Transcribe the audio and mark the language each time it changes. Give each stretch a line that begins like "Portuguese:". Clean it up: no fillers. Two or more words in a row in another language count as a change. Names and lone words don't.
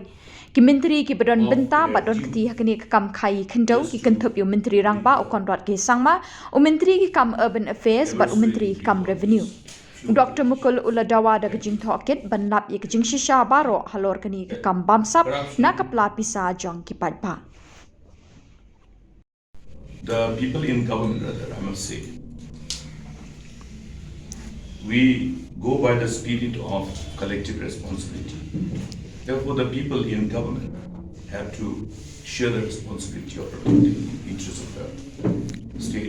Khasi: Ki Myntri ki badon bynta badon keti hakini kam khaii kyndew ki kyntup yu Myntri rangba ukon dot ki Sangma Myntri ki kam
English: urban affairs
Khasi: but Myntri ki kam revenue. Dr Mukul ula dawa da kejing thokit ban lap ye kejing shisha baro halor kani ki kam bamsap na kapla pisa jong ki padpa.
English: The people in government, rather, I must say, we go by the spirit of collective responsibility. Therefore, the people in government have to share the responsibility of protecting the interests of the state.